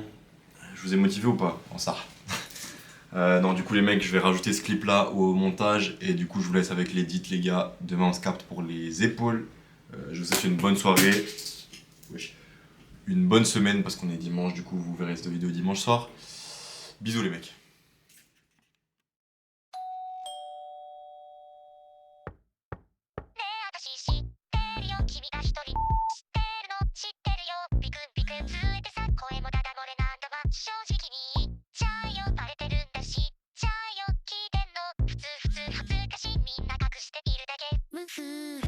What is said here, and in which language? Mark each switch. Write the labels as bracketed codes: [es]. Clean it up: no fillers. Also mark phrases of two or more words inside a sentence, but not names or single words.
[fr] Je vous ai motivé ou pas en ça? Non, du coup, les mecs, je vais rajouter ce clip là au montage et du coup, je vous laisse avec l'édit, les gars. Demain, on se capte pour les épaules. Je vous souhaite une bonne soirée. Wesh. Une bonne semaine parce qu'on est dimanche, du coup vous verrez cette vidéo dimanche soir. Bisous les mecs. [ja] ねえ私知ってるよ君が一人知ってるの知ってるよビクンビクン震えてさ声もダダ漏れなんだわ正直に言っちゃうよバレてるんだしちゃうよ聞いてんの普通恥ずかしいみんな隠しているだけフ